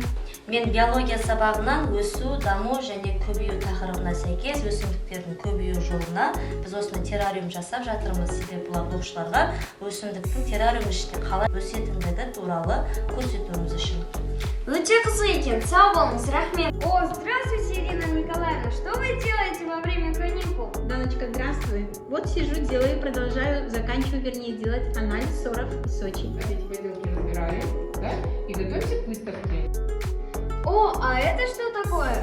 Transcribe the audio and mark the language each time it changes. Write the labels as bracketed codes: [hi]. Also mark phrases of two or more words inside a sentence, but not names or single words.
[kk] Мен биология сабағынан өсу, даму және көбею тақырыбына сәйкес өсімдіктердің көбею жолына біз осыны террариум жасап жатырмыз. Себебі бұлар оқушыларға өсімдіктің террариум ішінде қалай өсетіндігі туралы көрсетуіміз үшін. Өте қызық екен, сау болыңыз, рахмет. [ru] О, здравствуйте, Ирина Николаевна, что вы делаете во время каникул? Даночка, здравствуй. Вот сижу, делаю, продолжаю, заканчиваю, вернее, делать анализ ссоров из Сочи. Эти поделки разбираем, да? И готовимся к выставке. О, а это что такое?